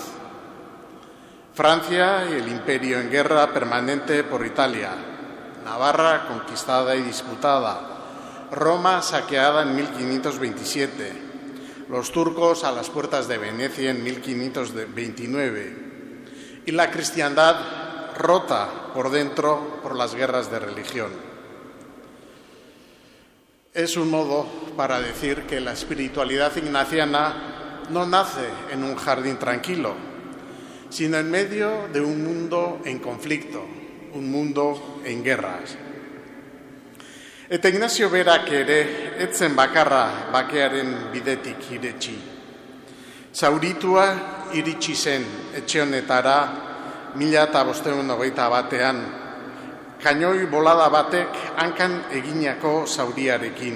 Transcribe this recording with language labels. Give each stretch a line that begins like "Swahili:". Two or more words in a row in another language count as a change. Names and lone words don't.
Spanish: Francia y el imperio en guerra permanente por Italia, Navarra conquistada y disputada, Roma saqueada en 1527, los turcos a las puertas de Venecia en 1529 y la cristiandad rota por dentro por las guerras de religión. Es un modo para decir que la espiritualidad ignaciana no nace en un jardín tranquilo, sino en medio de un mundo en conflicto, un mundo en guerras.
Basque: Eta Ignazio berak ere etzen bakarra bakearen bidetik iretsi. Zauritua iritsi zen etxe honetara 1521 kainoi bolada batek hankan eginako zauriarekin.